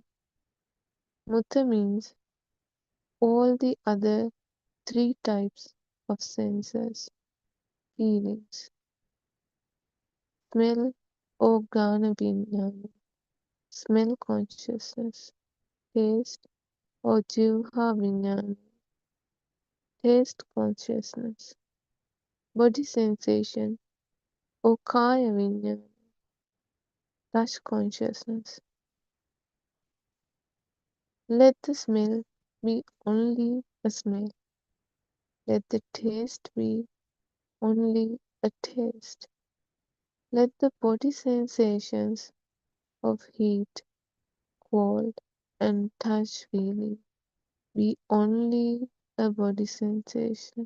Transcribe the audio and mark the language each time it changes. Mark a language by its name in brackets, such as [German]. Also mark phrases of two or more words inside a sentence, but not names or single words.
[English] Mutta means all the other three types of senses, feelings. Smell or [Pali] ghana vinyana, [English] smell consciousness. Taste or [Pali] jivha vinyana, [English] taste consciousness, body sensation, or [Pali] kaya vinyana, [English] touch consciousness. Let the smell be only a smell. Let the taste be only a taste. Let the body sensations of heat, cold, and touch feeling be only a body sensation.